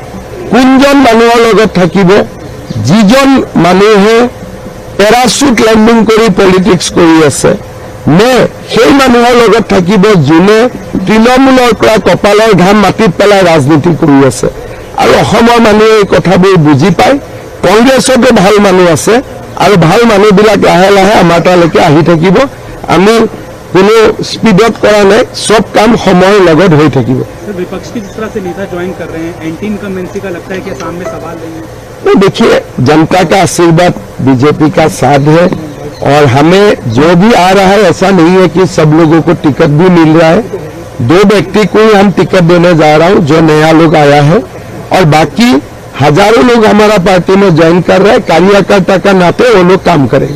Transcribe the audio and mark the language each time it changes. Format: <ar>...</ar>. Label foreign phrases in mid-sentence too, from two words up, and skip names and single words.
<as>কোনজন মানুহৰ লগত থাকিব যিজন মানুহে</as> <en>parachute landing</en> <as>কৰি পলিটিক্স কৰি আছে নে সেই মানুহৰ লগত থাকিব যোনে তৃণমূলৰ পৰা কপালৰ ঘাম মাটিত পেলাই ৰাজনীতি কৰি আছে আৰু অসমৰ মানুহে এই কথাবোৰ বুজি পায় কংগ্ৰেছতো ভাল মানুহ আছে আৰু ভাল মানুহবিলাক লাহে লাহে আমাৰ তালৈকে আহি থাকিব আমি কোনো স্পীডত কৰা নাই সব কাম সময়ৰ লগত হৈ থাকিব</as> <hi>विपक्ष की जिस तरह से नेता ज्वाइन कर रहे हैं</hi> <en>anti incumbency</en> <hi>का लगता है कि असम में सवाल नहीं है तो देखिए जनता का आशीर्वाद बीजेपी का साथ है और हमें जो भी आ रहा है ऐसा नहीं है कि सब लोगों को टिकट भी मिल रहा है 2 व्यक्ति को ही हम टिकट देने जा रहा हूँ जो नया लोग आया है और बाकी हजारों लोग हमारा पार्टी में ज्वाइन कर रहे हैं कार्यकर्ता का नाते वो लोग काम करेंगे</hi>